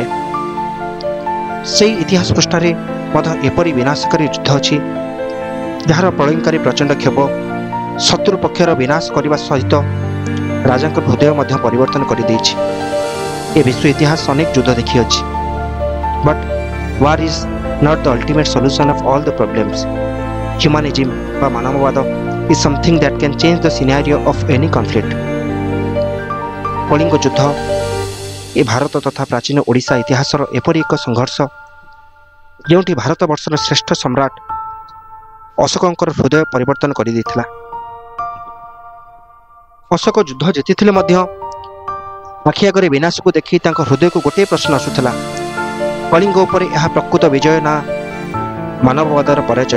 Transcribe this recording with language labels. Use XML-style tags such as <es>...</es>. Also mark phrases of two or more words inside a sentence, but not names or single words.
<or>ସେହି ଇତିହାସ ପୃଷ୍ଠାରେ ମଧ୍ୟ ଏପରି ବିନାଶକାରୀ ଯୁଦ୍ଧ ଅଛି ଯାହାର ପ୍ରଳୟଙ୍କରୀ ପ୍ରଚଣ୍ଡ କ୍ଷୋଭ ଶତ୍ରୁ ପକ୍ଷର ବିନାଶ କରିବା ସହିତ ରାଜାଙ୍କ ହୃଦୟ ମଧ୍ୟ ପରିବର୍ତ୍ତନ କରିଦେଇଛି। ଏ ବିଶ୍ୱ ଇତିହାସ ଅନେକ ଯୁଦ୍ଧ ଦେଖିଅଛି।</or> <en>ବଟ୍ war is not the ultimate solution of all the problems. Humanism</en> <or>ବା ମାନବବାଦ</or> <en>is something that can change the scenario of any conflict.</en> <or>କଳିଙ୍ଗ ଯୁଦ୍ଧ ଏ ଭାରତ ତଥା ପ୍ରାଚୀନ ଓଡ଼ିଶା ଇତିହାସର ଏପରି ଏକ ସଂଘର୍ଷ ଯେଉଁଠି ଭାରତବର୍ଷର ଶ୍ରେଷ୍ଠ ସମ୍ରାଟ ଅଶୋକଙ୍କର ହୃଦୟ ପରିବର୍ତ୍ତନ କରିଦେଇଥିଲା। ଅଶୋକ ଯୁଦ୍ଧ ଜିତିଥିଲେ ମଧ୍ୟ ଆଖି ଆଗରେ ବିନାଶକୁ ଦେଖି ତାଙ୍କ ହୃଦୟକୁ ଗୋଟିଏ ପ୍ରଶ୍ନ ଆସୁଥିଲା, କଳିଙ୍ଗ ଉପରେ ଏହା ପ୍ରକୃତ ବିଜୟ ନା ମାନବବାଦର ପରାଜୟ?</or>